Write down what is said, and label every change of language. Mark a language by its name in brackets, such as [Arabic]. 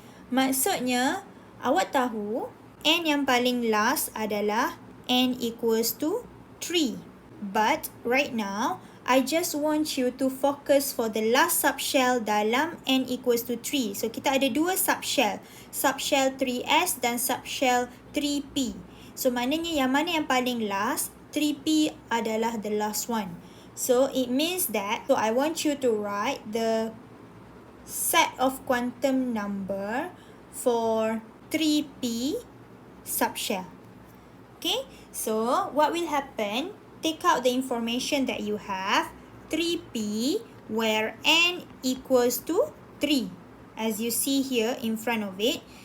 [Malay] Maksudnya awak tahu n yang paling last adalah n equals to 3. [English] But right now, I just want you to focus for the last subshell dalam n equals to 3. [Malay] So, kita ada dua subshell. Subshell 3s dan subshell 3p. So, maknanya yang mana yang paling last, 3p adalah [English] the last one. So, it means that, so I want you to write the set of quantum number for 3p subshell. Okay, so what will happen? Take out the information that you have, 3p, where n equals to 3, as you see here in front of it.